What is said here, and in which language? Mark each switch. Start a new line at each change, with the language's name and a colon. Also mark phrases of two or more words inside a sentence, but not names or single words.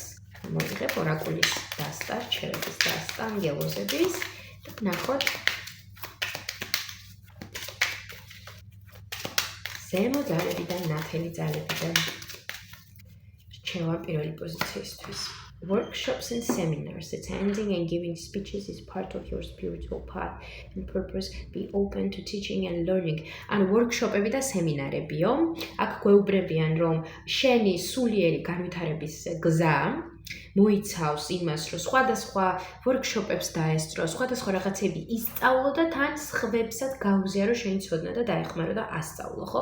Georgian: მოიღებ ორაკულის დასტა, რჩევების დასტა, ანგელოზების და ნახოთ ზემო ძალებიდან, ნათელი ძალებიდან რჩევა პირველი პოზიციისთვის.
English: Workshops and seminars, attending and giving speeches is part of your spiritual path and purpose. Be open to teaching and learning.
Georgian: And workshop-ები და სემინარებიო, აქ გვეუბნებიან, რომ შენი სულიერი განვითარების გზა მოიცავს იმას, რომ სხვადასხვა workshop-ებს დაესწრო, სხვადასხვა რაღაცები ისწავლო და თან სხვებსაც გაუზიარო შენი ცოდნა და დაეხმარო და ასწავლო, ხო?